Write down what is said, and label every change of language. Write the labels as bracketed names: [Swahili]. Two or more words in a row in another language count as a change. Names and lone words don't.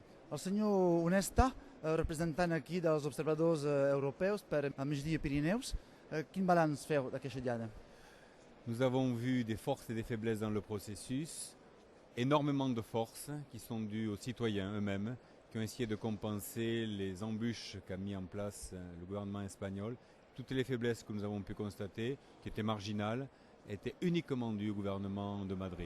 [Catalan] El senyor Onesta, representant aquí dels observadors europeus per a migdia Pirineus, quin balanç feu d'aquesta diada? [French] Nous avons vu des forces et des faiblesses dans le processus, énormément de forces qui sont dues aux citoyens eux-mêmes, qui ont essayé de compenser les embûches qu'a mis en place le gouvernement espagnol. Toutes les faiblesses que nous avons pu constater, qui étaient marginales, étaient uniquement dues au gouvernement de Madrid.